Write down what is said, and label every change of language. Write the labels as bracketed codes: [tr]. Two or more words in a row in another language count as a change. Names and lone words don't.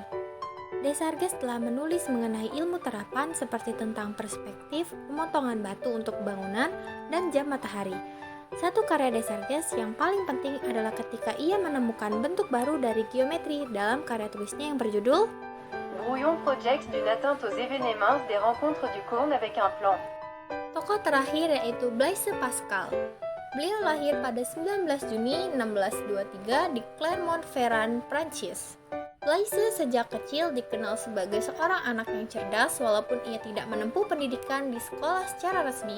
[id] Desargues telah menulis mengenai ilmu terapan seperti tentang perspektif, pemotongan batu untuk bangunan, dan jam matahari. Satu karya Desargues yang paling penting adalah ketika ia menemukan bentuk baru dari geometri dalam karya tulisnya yang berjudul Brouillon projects d'une atteinte aux événements des rencontres du cône avec un plan. Tokoh terakhir yaitu Blaise Pascal. Beliau lahir pada 19 Juni 1623 di Clermont-Ferrand, Prancis. Blaise sejak kecil dikenal sebagai seorang anak yang cerdas walaupun ia tidak menempuh pendidikan di sekolah secara resmi.